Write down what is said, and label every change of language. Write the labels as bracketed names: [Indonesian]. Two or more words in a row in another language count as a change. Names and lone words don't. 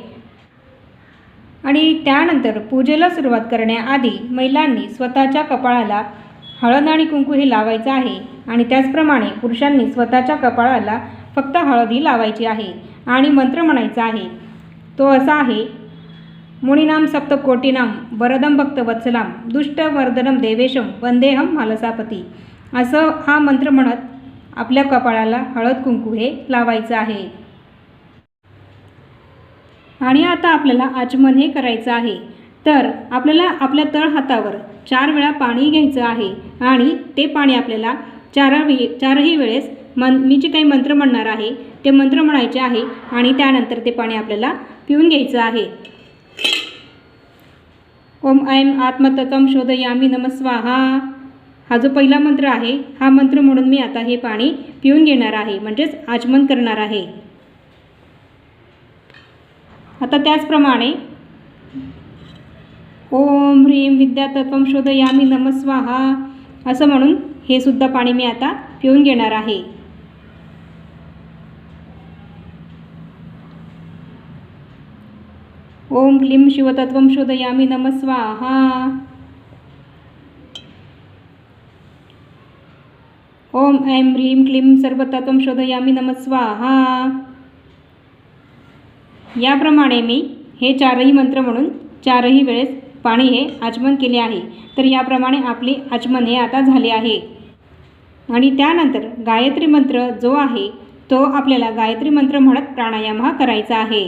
[Marathi] आणि त्यानंतर पूजेला सुरुवात करण्याआधी महिलांनी स्वतःच्या कपाळाला हळद आणि कुंकू हे लावायचं आहे आणि त्याचप्रमाणे पुरुषांनी स्वतःच्या कपाळाला फक्त हळद ही लावायची आहे आणि मंत्र म्हणायचा आहे. तो असा आहे: [Sanskrit] मुनीनाम सप्तकोटीनाम वरदम भक्तवत्सलाम दुष्टवर्धनम देवेशम वंदेहम मालसापती. [Marathi] असं हा मंत्र म्हणत आपल्या कपाळाला हळद कुंकू हे लावायचं आहे. आणि आता आपल्याला आचमन हे करायचं आहे. तर आपल्याला आपल्या तळहातावर 4 वेळा पाणी घ्यायचं आहे आणि ते पाणी आपल्याला चारही वेळेस मी जे काही मंत्र म्हणणार आहे ते मंत्र म्हणायचे आहे आणि त्यानंतर ते पाणी आपल्याला पिऊन घ्यायचं आहे. [Sanskrit] ओम ऐं आत्मतत्त्वं शोधयामी नमः स्वाहा [Marathi] हा जो पहिला मंत्र आहे, हा मंत्र म्हणून मी आता हे पाणी पिऊन घेणार आहे, म्हणजेच आचमन करणार आहे. आता त्याचप्रमाणे [Sanskrit] ओम ह्रीं विद्यातत्त्वं शोधयामी नमः स्वाहा [Marathi] असं म्हणून हे सुद्धा पाणी मी आता पिऊन घेणार आहे. [Sanskrit] ओम क्लीं शिवतत्त्वं शोधयामी नमः स्वाहा. ओम ऐं ह्रीं क्लीं सर्वतत्त्वं शोधयामी नमः स्वाहा. [Marathi] याप्रमाणे मी हे 4ही मंत्र म्हणून 4ही वेळेस पाणी हे आचमन केले आहे। तर याप्रमाणे आपली आचमन हे आता झाले आहे। आणि त्यानंतर गायत्री मंत्र जो आहे तो आपल्याला गायत्री मंत्र म्हणत प्राणायाम हा करायचा आहे।